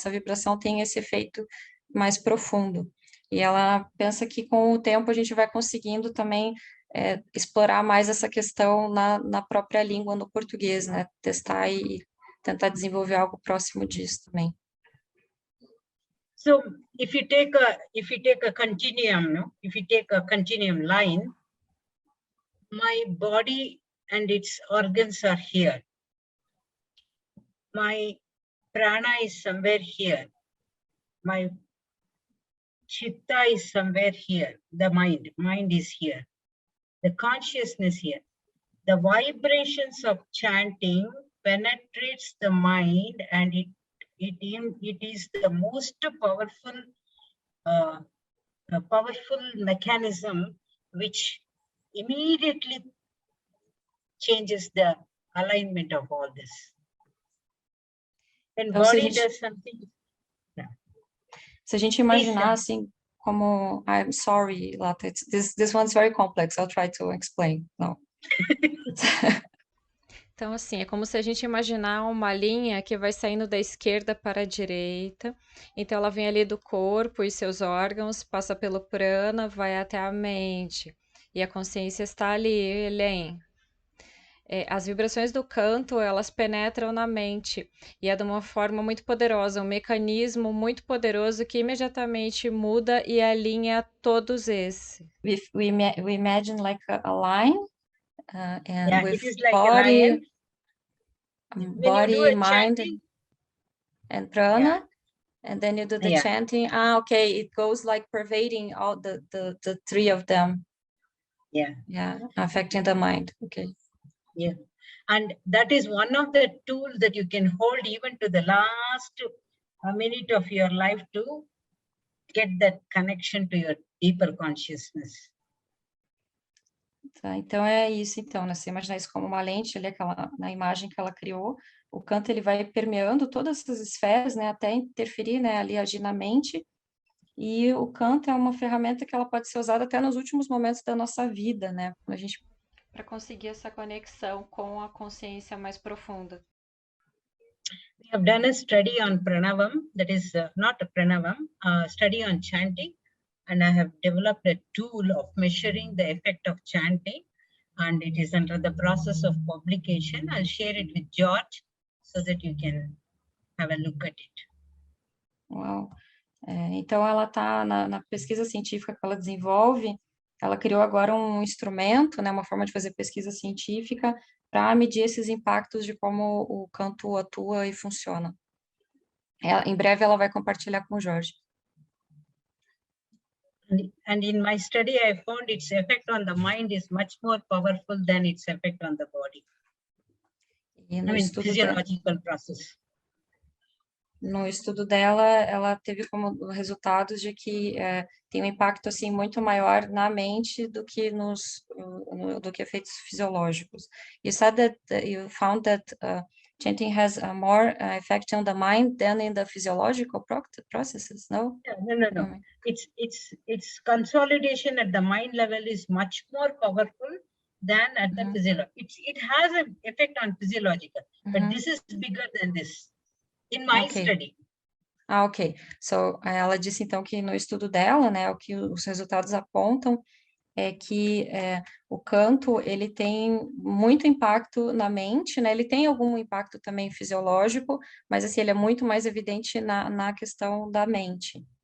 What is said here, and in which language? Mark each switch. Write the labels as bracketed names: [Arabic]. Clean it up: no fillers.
[Portuguese] Essa vibração tem esse efeito mais profundo. E ela pensa que com o tempo a gente vai conseguindo também explorar mais essa questão na própria língua, no português, né? Testar e tentar desenvolver algo próximo disso também. [English] So if you take a continuum, no? If you take a continuum line, my body and its organs are here. My prana is somewhere here. My chitta is somewhere here. The mind is here. The consciousness here. The vibrations of chanting penetrates the mind, and it is the most powerful mechanism which immediately changes the alignment of all this. And [Portuguese] então, [English] body does something. [Portuguese] Se a gente imaginar assim, como, [English] I'm sorry, Latha, this one's very complex. I'll try to explain. No. [Portuguese] Então, assim, é como se a gente imaginar uma linha que vai saindo da esquerda para a direita. Então, ela vem ali do corpo e seus órgãos, passa pelo prana, vai até a mente. E a consciência está ali, além. As vibrações do canto, elas penetram na mente. E é de uma forma muito poderosa, um mecanismo muito poderoso que imediatamente muda e alinha todos esses. [English] We imagine like a line, and Yeah, with it is like a lion. When you do body, a mind, chanting, and prana, yeah, and then you do the yeah, chanting. Okay, it goes like pervading all the three of them. yeah, Affecting the mind. Okay. yeah. And that is one of the tools that you can hold even to the last minute of your life to get that connection to your deeper consciousness. [Portuguese] Tá, então é isso, então, né? Você imaginar isso como uma lente ali, na imagem que ela criou, o canto ele vai permeando todas essas esferas, né, até interferir, né, ali agir na mente, e o canto é uma ferramenta que ela pode ser usada até nos últimos momentos da nossa vida, né, quando a gente... para conseguir essa conexão com a consciência mais profunda. [English] We have done a study on pranavam, that is not a pranavam, study on chanting, and I have developed a tool of measuring the effect of chanting, and it is under the process of publication. I'll share it with George so that you can have a look at it. [Portuguese] Uau! Então, ela está na pesquisa científica que ela desenvolve, ela criou agora um instrumento, né, uma forma de fazer pesquisa científica para medir esses impactos de como o canto atua e funciona. Em breve ela vai compartilhar com o Jorge. [English] And in my study, I found its effect on the mind is much more powerful than its effect on the body. [Portuguese] E no [English] physiological process. [Portuguese] No estudo dela, ela teve como resultados de que tem um impacto assim muito maior na mente do que do que efeitos fisiológicos. [English] You said that you found that chanting has a more effect on the mind than in the physiological processes, no? No. It's consolidation at the mind level is much more powerful than at the physiological. It has an effect on physiological, but this is bigger than this. In my study. Ok. [Portuguese] So, ela disse, então, que no estudo dela, né, o que os resultados apontam é que o canto, ele tem muito impacto na mente, né, ele tem algum impacto também fisiológico, mas, assim, ele é muito mais evidente na questão da mente.